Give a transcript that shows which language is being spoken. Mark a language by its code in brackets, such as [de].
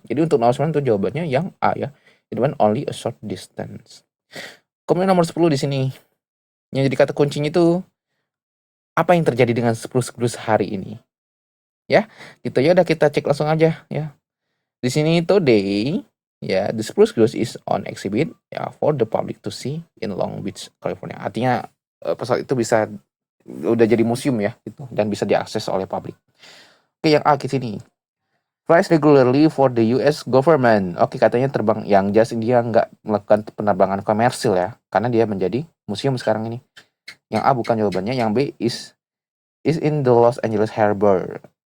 [id] Jadi untuk nomor 9 itu jawabannya yang A ya. [en] It went only a short distance. [id] Kemudian nomor 10 di sini. Yang jadi kata kuncinya itu apa yang terjadi dengan spruce hari ini? Ya, gitu ya, udah kita cek langsung aja ya. Di sini [en] today ya, the spruce goose is on exhibit ya for the public to see in Long Beach, California. [id] Artinya pesawat itu bisa udah jadi museum ya gitu, dan bisa diakses oleh publik. Oke, yang A ke sini. [en] Flies regularly for the US government. [id] Oke, katanya terbang yang just dia nggak melakukan penerbangan komersil ya, karena dia menjadi museum sekarang ini. Yang A bukan jawabannya. [en] Yang B is in the Los Angeles Harbor.